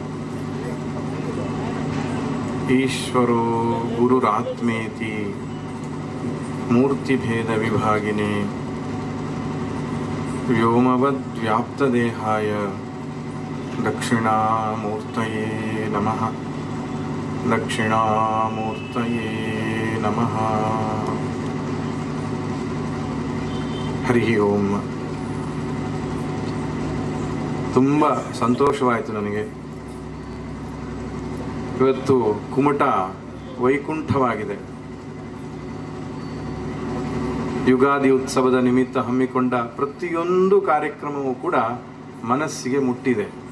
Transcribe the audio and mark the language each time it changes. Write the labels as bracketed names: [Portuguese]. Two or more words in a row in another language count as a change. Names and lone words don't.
[Sanskrit] ईश्वरो गुरुरात्मेति मूर्तिभेदविभागिने व्योमवद्व्याप्तदेहाय दक्षिणामूर्तये नमः. दक्षिणामूर्तये नमः. ಹರಿ ಓಂ. [Kannada] ತುಂಬ ಸಂತೋಷವಾಯಿತು ನನಗೆ. ಇವತ್ತು ಕುಮಟ ವೈಕುಂಠವಾಗಿದೆ. ಯುಗಾದಿ ಉತ್ಸವದ ನಿಮಿತ್ತ ಹಮ್ಮಿಕೊಂಡ ಪ್ರತಿಯೊಂದು ಕಾರ್ಯಕ್ರಮವೂ ಕೂಡ ಮನಸ್ಸಿಗೆ ಮುಟ್ಟಿದೆ.